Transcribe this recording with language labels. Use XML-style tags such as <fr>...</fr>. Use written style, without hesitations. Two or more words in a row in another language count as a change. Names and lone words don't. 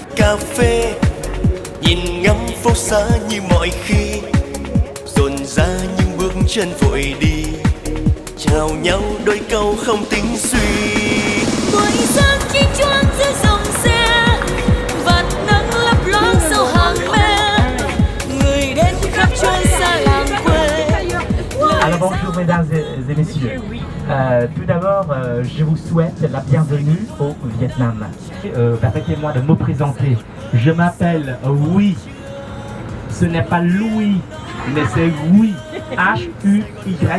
<vi>cà phê, nhìn ngắm phố xá như mọi khi, dồn ra những bước chân vội đi, chào nhau đôi câu không tính suy. Buổi sáng chinh choáng dưới dòng xe, vạt nắng lấp loáng sau hàng me, người đến khắp chốn xa làng quê.</vi> <fr>Alors bonjour mesdames et messieurs. Tout d'abord, je vous souhaite la bienvenue au Vietnam. Permettez-moi de me présenter. Je m'appelle Oui. Ce n'est pas Louis, mais c'est Oui. H-U-Y.</fr>